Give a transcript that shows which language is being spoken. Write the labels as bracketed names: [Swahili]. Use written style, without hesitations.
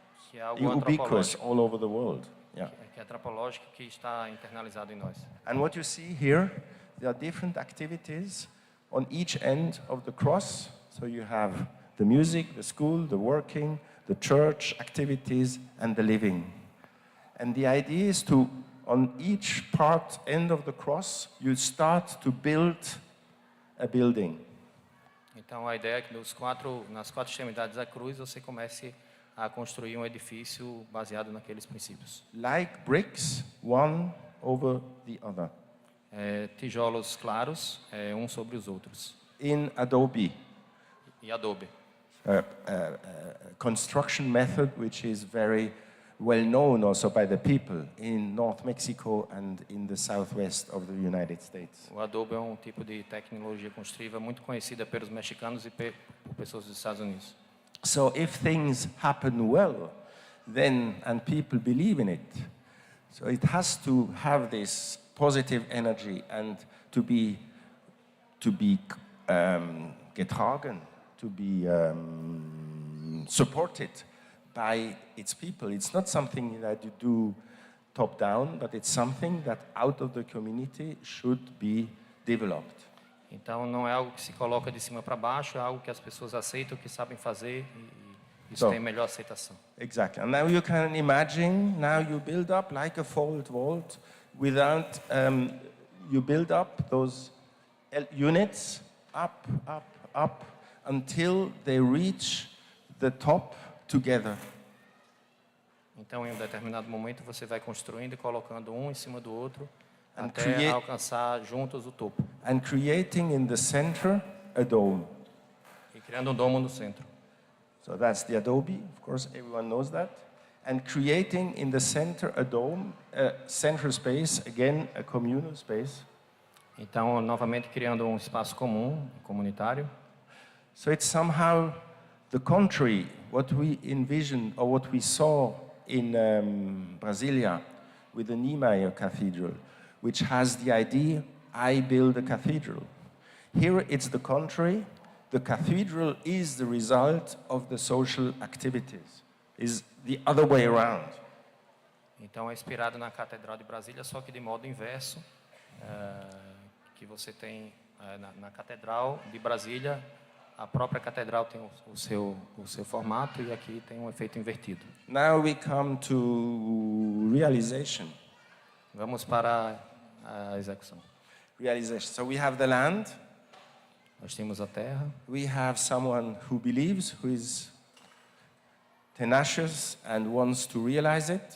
[Portuguese] que é algo [English] Ubiquitous [Portuguese] antropológico, [English] all over the world. Yeah. [Portuguese] que é antropológico, que está internalizado em nós. [English] And what you see here, there are different activities on each end of the cross. So you have the music, the school, the working, the church activities, and the living. And the idea is to, on each end of the cross, you start to build a building. [Portuguese] Então a ideia é que nas quatro extremidades da cruz você comece a construir um edifício baseado naqueles princípios. [English] Like bricks, one over the other. [Portuguese] Tijolos claros, um sobre os outros. [English] In adobe. [Portuguese] E adobe. [English] Construction method which is very well known also by the people in North Mexico and in the southwest of the United States. [Portuguese] O adobe é um tipo de tecnologia construtiva muito conhecida pelos mexicanos e por pessoas dos Estados Unidos. [English] So if things happen well, then and people believe in it, so it has to have this positive energy and to be [German] getragen, [English] to be supported by its people. It's not something that you do top down, but it's something that out of the community should be developed. [Portuguese] Então não é algo que se coloca de cima para baixo, é algo que as pessoas aceitam, que sabem fazer e isso tem melhor aceitação. [English] Exactly. And now you can imagine, now you build up like a fold vault without, you build up those units up, up, up until they reach the top together. [Portuguese] Então em um determinado momento você vai construindo e colocando um em cima do outro até alcançar juntos o topo. [English] And creating in the center a dome. [Portuguese] E criando um domo no centro. [English] So that's the adobe, of course, everyone knows that. And creating in the center a dome, a central space, again a communal space. [Portuguese] Então, novamente criando um espaço comum, comunitário. [English] So it's somehow the contrary, what we envisioned or what we saw in Brasilia with the Niemeyer Cathedral, which has the idea, I build a cathedral. Here it's the contrary. The cathedral is the result of the social activities. Is the other way around. [Portuguese] Então é inspirado na Catedral de Brasília, só que de modo inverso, que você tem na Catedral de Brasília, a própria catedral tem o seu formato e aqui tem um efeito invertido. [English] Now we come to realization. [Portuguese] Vamos para a execução. [English] Realization. So we have the land. [Portuguese] Nós temos a terra. [English] We have someone who believes, who is tenacious and wants to realize it.